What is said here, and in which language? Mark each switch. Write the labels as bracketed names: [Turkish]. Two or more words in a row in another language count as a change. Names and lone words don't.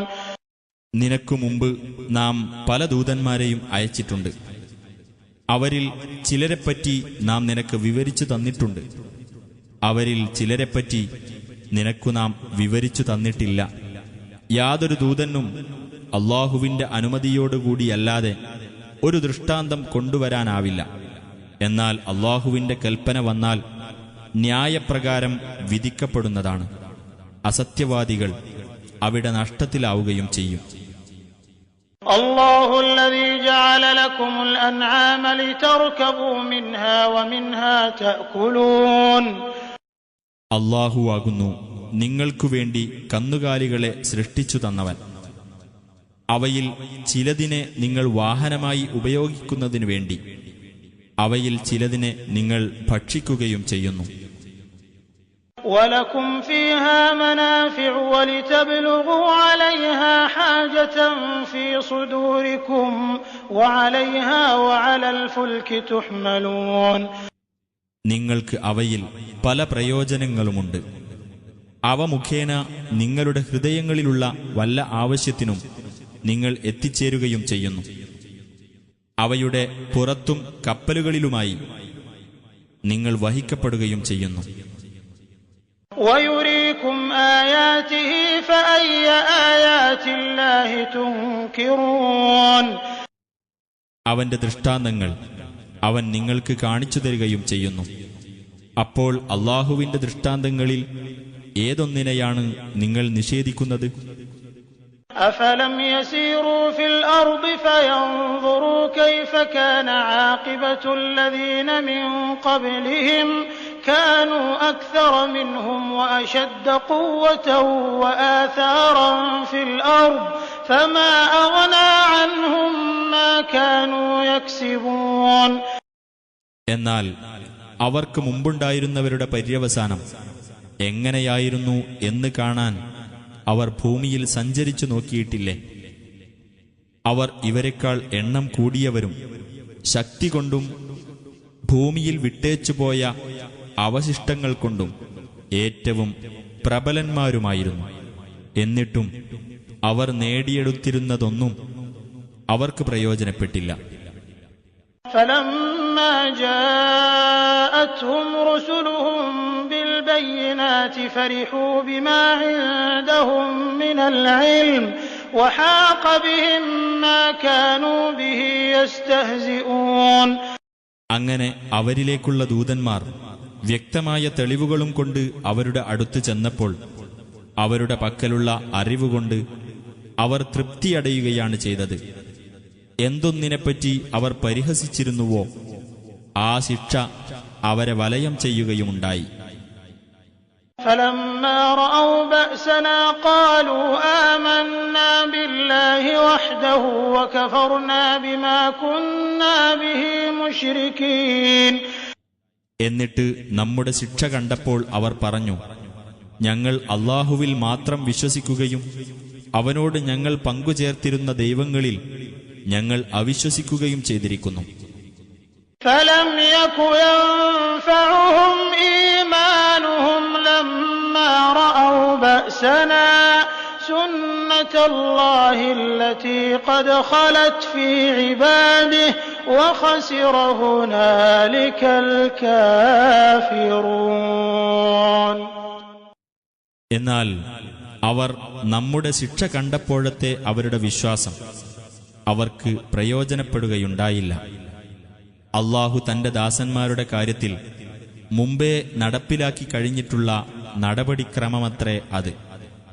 [Malayalam] നിനക്കു മുമ്പ് നാം പല ദൂതന്മാരെയും അയച്ചിട്ടുണ്ട്. അവരിൽ ചിലരെപ്പറ്റി നാം നിനക്ക് വിവരിച്ചു തന്നിട്ടുണ്ട്. അവരിൽ ചിലരെപ്പറ്റി നിനക്കു നാം വിവരിച്ചു തന്നിട്ടില്ല. യാതൊരു ദൂതനും അള്ളാഹുവിന്റെ അനുമതിയോടുകൂടിയല്ലാതെ ഒരു ദൃഷ്ടാന്തം കൊണ്ടുവരാനാവില്ല. എന്നാൽ അള്ളാഹുവിന്റെ കൽപ്പന വന്നാൽ ന്യായപ്രകാരം വിധിക്കപ്പെടുന്നതാണ്. അസത്യവാദികൾ അവിടെ നഷ്ടത്തിലാവുകയും ചെയ്യും. [Arabic] الله الذي جعل لكم الأنعام لتركبوا منها ومنها تأكلون. [Malayalam] അല്ലാഹുവാകുന്നു നിങ്ങൾക്കു വേണ്ടി കന്നുകാലികളെ സൃഷ്ടിച്ചു തന്നവൻ. അവയിൽ ചിലതിനെ നിങ്ങൾ വാഹനമായി ഉപയോഗിക്കുന്നതിനു വേണ്ടി അവയിൽ ചിലതിനെ നിങ്ങൾ ഭക്ഷിക്കുകയും ചെയ്യുന്നു. [Arabic] ولكم فيها منافع ولتبلغوا عليها حاجة في صدوركم وعليها وعلى الفلك تحملون. [Malayalam] നിങ്ങൾക്ക് അവയിൽ പല പ്രയോജനങ്ങളുമുണ്ട്. അവ മുഖേന നിങ്ങളുടെ ഹൃദയങ്ങളിലുള്ള വല്ല ആവശ്യത്തിനും നിങ്ങൾ എത്തിച്ചേരുകയും ചെയ്യുന്നു. അവയുടെ പുറത്തും കപ്പലുകളിലുമായി നിങ്ങൾ വഹിക്കപ്പെടുകയും ചെയ്യുന്നു. [Arabic] ويريكم آياته فأي آيات الله تنكرون. [Malayalam] അവന്റെ ദൃഷ്ടാന്തങ്ങൾ അവൻ നിങ്ങൾക്ക് കാണിച്ചു തരികയും ചെയ്യുന്നു. അപ്പോൾ അള്ളാഹുവിന്റെ ദൃഷ്ടാന്തങ്ങളിൽ ഏതൊന്നിനെയാണ് നിങ്ങൾ നിഷേധിക്കുന്നത്? [Arabic] أفلم يسيروا في الأرض فينظروا كيف كان عاقبة الذين من قبلهم كانوا أكثر منهم وأشد قوة وآثارا في الأرض فما أغنى عنهم ما كانوا يكسبون. [Malayalam] എന്നാൽ അവർക്ക് മുമ്പുണ്ടായിരുന്നവരുടെ പര്യവസാനം എങ്ങനെയായിരുന്നു എന്ന് കാണാൻ അവർ ഭൂമിയിൽ സഞ്ചരിച്ചു നോക്കിയിട്ടില്ലേ? അവർ ഇവരെക്കാൾ എണ്ണം കൂടിയവരും ശക്തി കൊണ്ടും ഭൂമിയിൽ വിട്ടേച്ചുപോയ അവശിഷ്ടങ്ങൾ കൊണ്ടും ഏറ്റവും പ്രബലന്മാരുമായിരുന്നു. എന്നിട്ടും അവർ നേടിയെടുത്തിരുന്നതൊന്നും അവർക്ക് പ്രയോജനപ്പെട്ടില്ല. [Arabic] فلما جاءتهم رسلهم بالبينات فرحوا بما عندهم من العلم وحاق بهم ما كانوا به يستهزئون. [Malayalam] അങ്ങനെ അവരിലേക്കുള്ള ദൂതന്മാർ വ്യക്തമായ തെളിവുകളും കൊണ്ട് അവരുടെ അടുത്ത് ചെന്നപ്പോൾ അവരുടെ പക്കലുള്ള അറിവുകൊണ്ട് അവർ തൃപ്തിയടയുകയാണ് ചെയ്തത്. എന്തൊന്നിനെപ്പറ്റി അവർ പരിഹസിച്ചിരുന്നുവോ ആ ശിക്ഷ അവരെ വലയം ചെയ്യുകയുമുണ്ടായി. [Arabic] فلما رأوا بأسنا قالوا آمنا بالله وحده وكفرنا بما كنا به مشركين. [Malayalam] എന്നിട്ട് നമ്മുടെ ശിക്ഷ കണ്ടപ്പോൾ അവർ പറഞ്ഞു, ഞങ്ങൾ അല്ലാഹുവിൽ മാത്രം വിശ്വസിക്കുകയും അവനോട് ഞങ്ങൾ പങ്കുചേർത്തിരുന്ന ദൈവങ്ങളിൽ ഞങ്ങൾ അവിശ്വസിക്കുകയും ചെയ്തിരിക്കുന്നു. [Arabic] فلم يك ينفعهم إيمانهم لما رأوا بأسنا سنة الله التي قد خلت في عباده وخسر هنالك الكافرون. [Malayalam] എന്നാൽ അവർ നമ്മുടെ ശിക്ഷ കണ്ടപ്പോഴത്തെ അവരുടെ വിശ്വാസം അവർക്ക് പ്രയോജനപ്പെടുകയുണ്ടായില്ല. അല്ലാഹു തന്റെ ദാസന്മാരുടെ കാര്യത്തിൽ മുമ്പേ നടപ്പിലാക്കി കഴിഞ്ഞിട്ടുള്ള നടപടിക്രമമത്രേ അത്.